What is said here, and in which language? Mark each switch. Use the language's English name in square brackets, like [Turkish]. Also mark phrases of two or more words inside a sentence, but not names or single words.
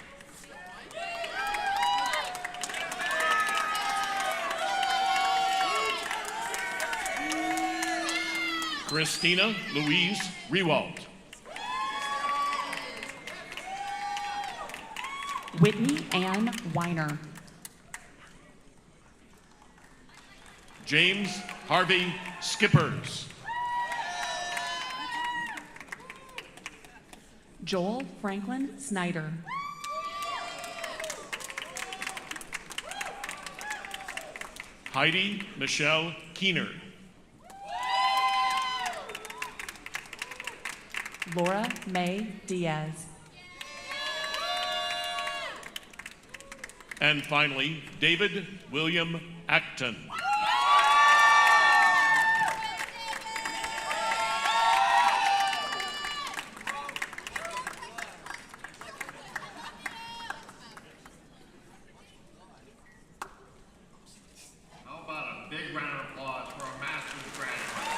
[English] Christina Louise Rewald. Whitney Ann Weiner. James Harvey Skippers. Joel Franklin Snyder. Heidi Michelle Keener. Laura May Diaz. And finally, David William Acton. How about a big round of applause for our master's graduates?